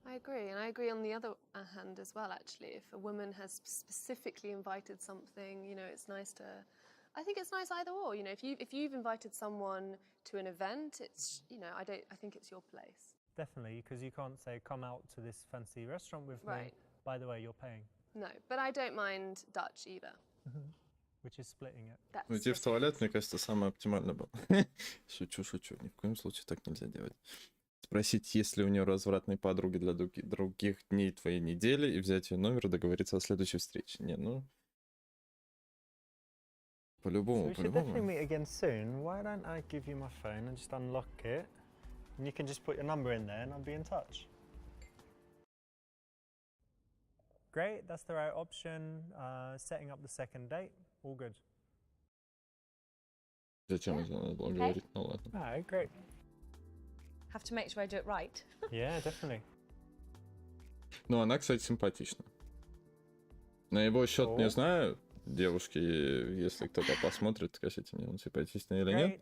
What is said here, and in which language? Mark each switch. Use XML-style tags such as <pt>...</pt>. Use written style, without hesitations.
<en>I agree, and I agree on the other hand as well, actually. If a woman has specifically invited something, it's nice to... I think it's nice either or, if you've invited someone to an event, it's, I think it's your place. Definitely, because you can't say, come out to this fancy restaurant with me. Right. By the way, you're paying, No, but I don't mind Dutch either. which is splitting it. That's</en> <ru>Уйти в</ru> <en>just-</en> <ru>туалет, мне кажется, самое оптимальное было. Шучу. Ни в коем случае так нельзя делать. Спросить, есть ли у нее развратные подруги для других дней твоей недели, и взять ее номер и договориться о следующей встрече. Не, ну...</ru> <en>So</en> <ru>По-любому,</ru> <en>we should definitely</en> <ru>по-любому.</ru> <en>meet again soon. Why don't I give you my phone and just unlock it? And you can just put your number in there and I'll be in touch. Great, that's the right option. Setting up the second date, all good.</en> <ru>Зачем это надо было</ru> <en>Okay.</en> <ru>говорить? Ну ладно.</ru> <en>Alright, great. Have to make sure I do it right. Yeah, definitely.</en> <ru>Ну, она, кстати, симпатична. На его счет не О. знаю, девушки, если кто-то посмотрит, скажите мне, он симпатичный или нет.</ru>